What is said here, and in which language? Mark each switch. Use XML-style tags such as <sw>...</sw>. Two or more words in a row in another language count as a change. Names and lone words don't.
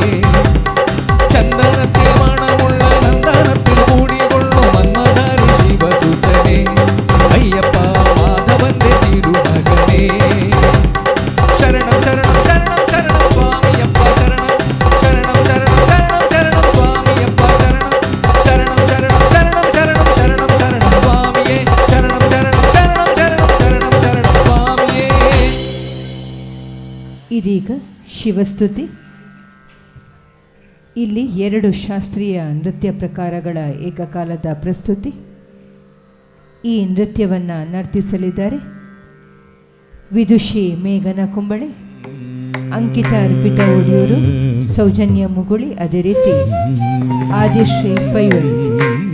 <ml>ചന്ദനത്തിൽ മണമുള്ള നന്ദനത്തിൽ കൂടികൊള്ളും മന്മധാരി ശിവസുതനെ അയ്യപ്പ മാധവന്റെ തിരുമകനെ ശരണം ശരണം ശരണം ശരണം സ്വാമിയപ്പ ശരണം ശരണം ശരണം ശരണം ശരണം സ്വാമിയപ്പ ശരണം ശരണം ശരണം ശരണം ശരണം ശരണം ശരണം സ്വാമിയേ ശരണം ശരണം ശരണം ശരണം ശരണം ശരണം സ്വാമിയേ.</ml> <kn>ಇದೀಗ ಶಿವಸ್ತುತಿ. ಇಲ್ಲಿ 2 ಶಾಸ್ತ್ರೀಯ ನೃತ್ಯ ಪ್ರಕಾರಗಳ ಏಕಕಾಲದ ಪ್ರಸ್ತುತಿ. ಈ ನೃತ್ಯವನ್ನು ನರ್ತಿಸಲಿದ್ದಾರೆ ವಿದುಷಿ ಮೇಘನ ಕುಂಬಳೆ, ಅಂಕಿತ ಅರ್ಪಿತ ಒಡಿಯೂರು, ಸೌಜನ್ಯ ಮುಗುಳಿ, ಅದೇ ರೀತಿ ಆದಿಶ್ರೀ ಪೈವಳಿ.</kn>